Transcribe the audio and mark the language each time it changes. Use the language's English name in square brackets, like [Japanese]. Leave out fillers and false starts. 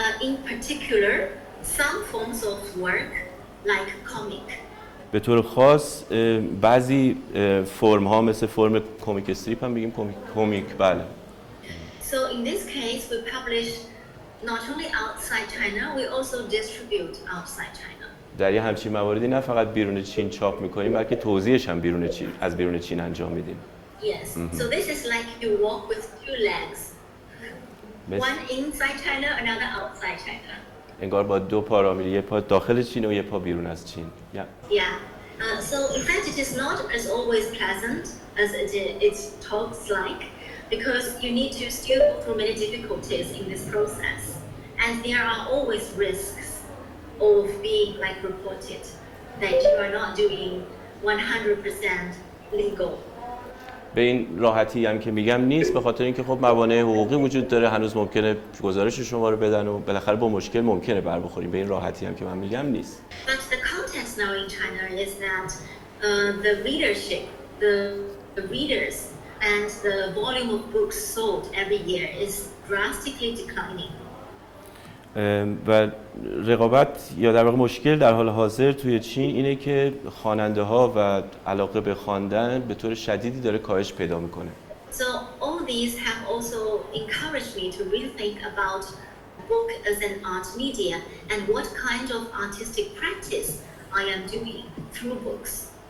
[English] In particular, some forms of work, like comic, [Persian] به طور خاص بعضی فرم ها مثل فرم کمیک استریپ هم بگیم کمیک بله. [English] So in this case, we publish not only outside China, we also distribute outside China. [Persian] در یه همچین مواردی نه فقط بیرون چین چاپ میکنیم، بلکه توزیعش هم از بیرون چین انجام میدیم. [English] Yes. So this is like you walk with two legs. One inside China, another outside China. [Persian] انگار با دو پا را میری، یه پا داخل چین و یه پا بیرون از چین. [English] Yeah. So in fact, it is not as always pleasant as it talks like, because you need to still go through many difficulties in this process, and there are always risks of being like reported that you are not doing 100% legal. [Persian] به این راحتی هم که میگم نیست، به خاطر اینکه خب موانع حقوقی وجود داره، هنوز ممکنه گزارش شما رو بدن و بالاخره با مشکل ممکنه بر بخوریم. به این راحتی هم که من میگم نیست. [English] But the context now in China is that the readership, the readers and the volume of books sold every year is drastically declining. [Persian] و رقابت یا در واقع مشکل در حال حاضر توی چین اینه که خواننده ها و علاقه به خواندن به طور شدیدی داره کاهش پیدا میکنه. [English] So all these have also encouraged me to really think about book as an art media and what kind of artistic practice I am doing through books.